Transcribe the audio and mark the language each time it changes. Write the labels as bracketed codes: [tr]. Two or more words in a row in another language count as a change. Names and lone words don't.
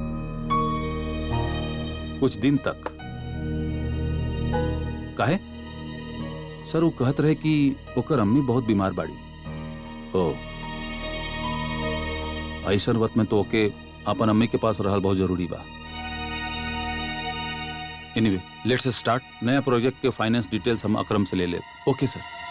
[bho] कुछ दिन तक? काहे? सर वो कहत रहे कि ओकर अम्मी बहुत बीमार बाड़ी। ओ ऐसन वक्त में तो ओके अपन अम्मी के पास रहल बहुत जरूरी बा। [en] anyway, let's start. [bho] नया प्रोजेक्ट के [en] finance details [bho] हम अकरम से ले ले। [en] okay sir.